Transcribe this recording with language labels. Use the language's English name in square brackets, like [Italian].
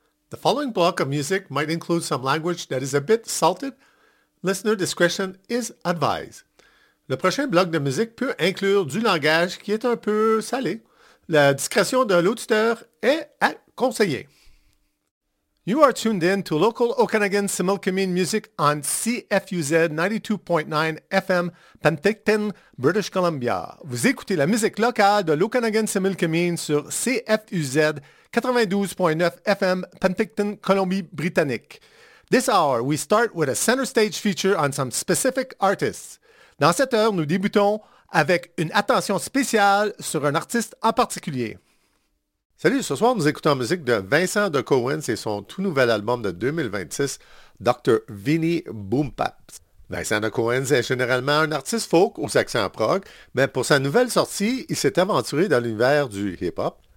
[English] The following block of music might include some language that is a bit salted. Listener discretion is advised. [French] Le prochain bloc de musique peut inclure du langage qui est un peu salé. La discrétion de l'auditeur est à conseiller. [English] You are tuned in to local Okanagan Similkameen music on CFUZ 92.9 FM, Penticton, British Columbia. [French] Vous écoutez la musique locale de l'Okanagan Similkameen sur CFUZ 92.9 FM, Penticton, Colombie-Britannique. [English] This hour, we start with a center stage feature on some specific artists. [French] Dans cette heure, nous débutons avec une attention spéciale sur un artiste en particulier. Salut, ce soir, nous écoutons la musique de Vincent de Cowens et son tout nouvel album de 2026, Dr. Vinnie Boompaps. Vincent de Cowens est généralement un artiste folk aux accents prog, mais pour sa nouvelle sortie, il s'est aventuré dans l'univers du hip-hop.